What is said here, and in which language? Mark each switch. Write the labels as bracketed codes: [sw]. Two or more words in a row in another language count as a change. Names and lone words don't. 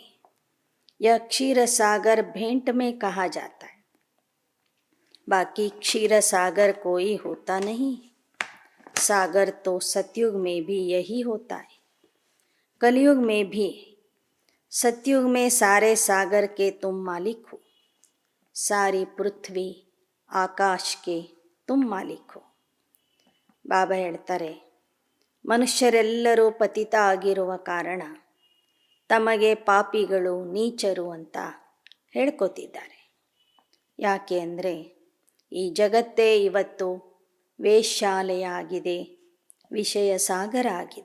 [hi] यह क्षीर सागर भेंट में कहा जाता है, बाकी क्षीर सागर कोई होता नहीं. सागर तो सतयुग में भी यही होता है, कलयुग में भी. सतयुग में सारे सागर के तुम मालिक हो, सारी पृथ्वी आकाश के तुम मालिक हो. [kn] ಬಾಬಾ ಹೇಳ್ತಾರೆ, ಮನುಷ್ಯರೆಲ್ಲರೂ ಪತಿತ ಆಗಿರುವ ಕಾರಣ ತಮಗೆ ಪಾಪಿಗಳು ನೀಚರು ಅಂತ ಹೇಳ್ಕೊತಿದ್ದಾರೆ. ಯಾಕೆ ಅಂದರೆ ಈ ಜಗತ್ತೇ ಇವತ್ತು ವೇಶ್ಯಾಲಯ ಆಗಿದೆ, ವಿಷಯ ಸಾಗರ ಆಗಿದೆ.